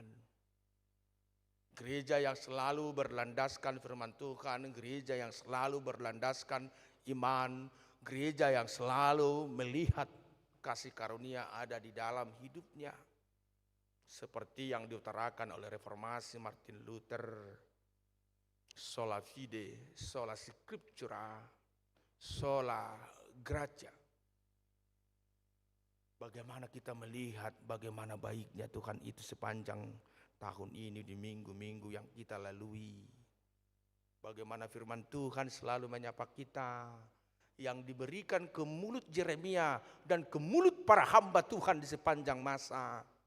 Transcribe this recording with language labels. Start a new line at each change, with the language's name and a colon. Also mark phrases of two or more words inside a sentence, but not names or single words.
Indonesian: Gereja yang selalu berlandaskan firman Tuhan, gereja yang selalu berlandaskan iman, gereja yang selalu melihat kasih karunia ada di dalam hidupnya. Seperti yang diutarakan oleh reformasi Martin Luther,
Latin: sola fide, sola scriptura, sola gratia.
Indonesian: Bagaimana kita melihat bagaimana baiknya Tuhan itu sepanjang tahun ini di minggu-minggu yang kita lalui. Bagaimana firman Tuhan selalu menyapa kita, yang diberikan ke mulut Yeremia dan ke mulut para hamba Tuhan di sepanjang masa.